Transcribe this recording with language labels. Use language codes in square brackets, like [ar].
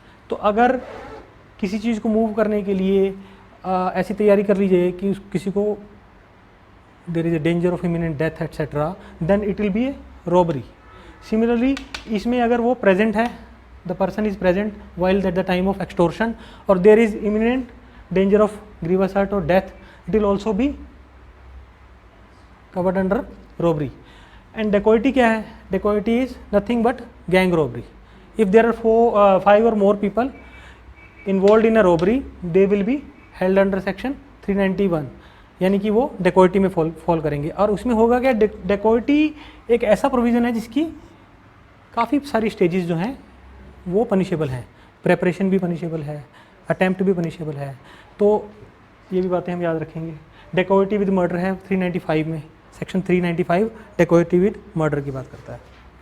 [hi] तो अगर किसी चीज़ को मूव करने के लिए ऐसी तैयारी कर लीजिए कि किसी को [en] There is a danger of imminent death etcetera, then it will be a robbery. Similarly [hi] इसमें अगर वो [en] Present है, the person is present while at the time of extortion, और there is imminent danger of grievous hurt और death, it will also be covered under robbery. And dacoity [hi] क्या है? [en] Dacoity is nothing but gang robbery. If there are 5 or more people involved in a robbery, they will be held under section 391, [hi] यानी कि वो dacoity में fall करेंगे। और उसमें होगा क्या? dacoity एक ऐसा प्रोविज़न है जिसकी काफ़ी सारी स्टेजेस जो हैं वो पनिशेबल हैं। प्रेपरेशन भी पनिशेबल है, अटैम्प्ट भी पनिशेबल है, तो ये भी बातें हम याद रखेंगे। dacoity विद मर्डर है 395 में, सेक्शन 395 डेकोइटी विद मर्डर की बात करता है।